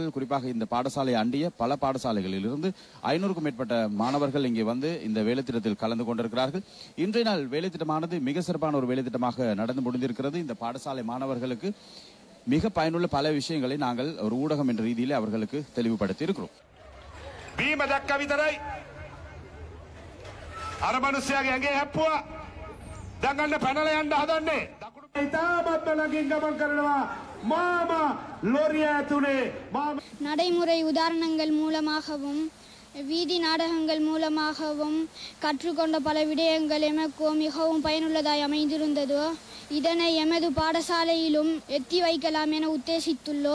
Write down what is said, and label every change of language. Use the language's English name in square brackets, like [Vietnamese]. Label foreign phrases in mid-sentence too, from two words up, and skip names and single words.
[Tamil] குறிப்பாக இந்த பாடசாலை அண்டிய பல பாடசாலைகளில் இருந்து 500க்கும் மேற்பட்ட மாணவர்கள் இங்கே வந்து இந்த வேலை திட்டத்தில் கலந்து கொண்டிருக்கிறார்கள். இன்றைய நாள் வேலை திட்டமானது மிக சிறப்பான ஒரு வேலை திட்டமாக நடந்து முடிந்திருக்கிறது. இந்த பாடசாலை மாணவர்களுக்கு மிக பயனுள்ள பல விஷயங்களை நாங்கள் ஒரு ஊடகம் என்ற ரீதியிலே அவர்களுக்கு தெளிவுபடுத்தி இருக்கிறோம். [Sinhala] අරමනුස්සයාගේ ඇඟේ හැප්පුවා. දැන් ගන්න පැනලා යන්න හදන්නේ. ඉතාමත් ළඟින් ගමන් කරනවා. மாமா லோரியா ඇතුලේ [Tamil] நடைமுறை உதாரணங்கள் மூலமாகவும் வீதி நாடகங்கள் மூலமாகவும் கற்றுக்கொண்ட பல விடயங்கள் எமக்கு மிகவும் பயனுள்ளதாய் அமைந்திருந்தது. இதனை எமது பாடசாலையிலும் எத்தி வைக்கலாம் என உத்தேசித்துள்ளோம்.